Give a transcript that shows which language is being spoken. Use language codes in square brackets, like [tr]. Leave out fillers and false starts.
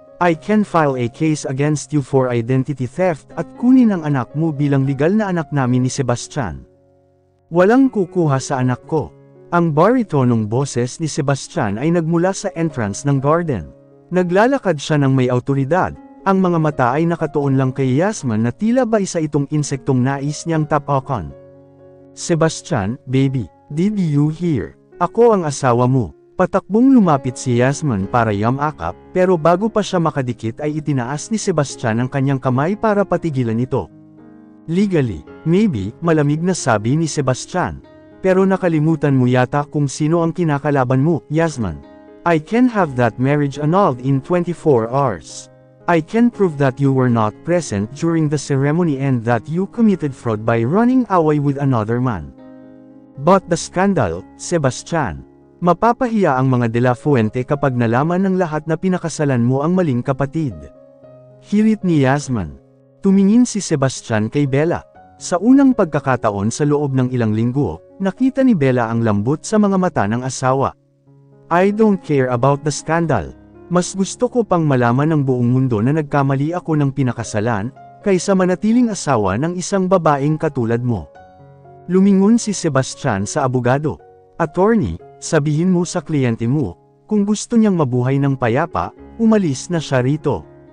[en] I can file a case against you for identity theft [tl] at kunin ang anak mo bilang legal na anak namin ni Sebastian. Walang kukuha sa anak ko. Ang baritonong boses ni Sebastian ay nagmula sa entrance ng garden. Naglalakad siya ng may autoridad, ang mga mata ay nakatuon lang kay Yasmin na tila ba isa itong insektong nais niyang tapakan. [en] Sebastian, baby, did you hear? [tl] Ako ang asawa mo. Patakbong lumapit si Yasmin para yamakap, pero bago pa siya makadikit ay itinaas ni Sebastian ang kanyang kamay para patigilan ito. [en] Legally, maybe, [tl] malamig na sabi ni Sebastian. Pero nakalimutan mo yata kung sino ang kinakalaban mo, Yasmin. [en] I can have that marriage annulled in 24 hours. I can prove that you were not present during the ceremony and that you committed fraud by running away with another man. But the scandal, Sebastian. [tl] Mapapahiya ang mga De La Fuente kapag nalaman ng lahat na pinakasalan mo ang maling kapatid. Hirit ni Yasmin. Tumingin si Sebastian kay Bella. Sa unang pagkakataon sa loob ng ilang linggo, nakita ni Bella ang lambot sa mga mata ng asawa. [en] I don't care about the scandal. [tl] Mas gusto ko pang malaman ng buong mundo na nagkamali ako ng pinakasalan, kaysa manatiling asawa ng isang babaeng katulad mo. Lumingon si Sebastian sa abogado. Attorney, sabihin mo sa kliyente mo, kung gusto niyang mabuhay ng payapa, umalis na siya rito.